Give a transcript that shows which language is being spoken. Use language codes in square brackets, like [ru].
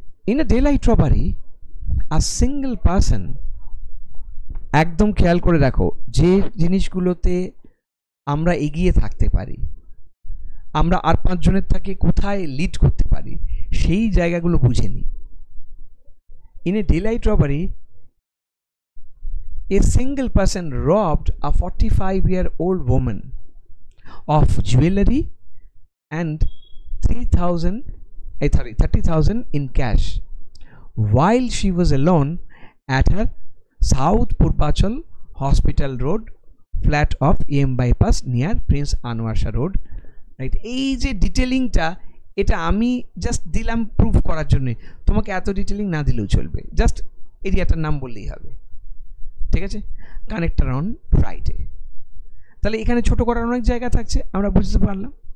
[en] in a daylight robbery a single person, [bn] একদম খেয়াল করে রাখো, যে জিনিসগুলোতে আমরা এগিয়ে থাকতে পারি, আমরা আর 5 জনের থেকে কোথায় লিড করতে পারি, সেই জায়গাগুলো বুঝে নিই। [en] In a daylight robbery a single person robbed a 45-year-old woman of jewelry and 30,000 in cash while she was alone at her South Purpachal Hospital Road flat of EM bypass near Prince Anwar Shah Road, right? [bn] এই যে ডিটেলিংটা, এটা আমি just দিলাম proof করার জন্য, তোমাকে এত detailing না দিলেও চলবে, জাস্ট এরিয়াটার নাম বললেই হবে। ঠিক আছে, কানেক্টার অন ফ্রাইডে, তাহলে এখানে ছোট করার অনেক জায়গা থাকছে, আমরা বুঝতে পারলাম।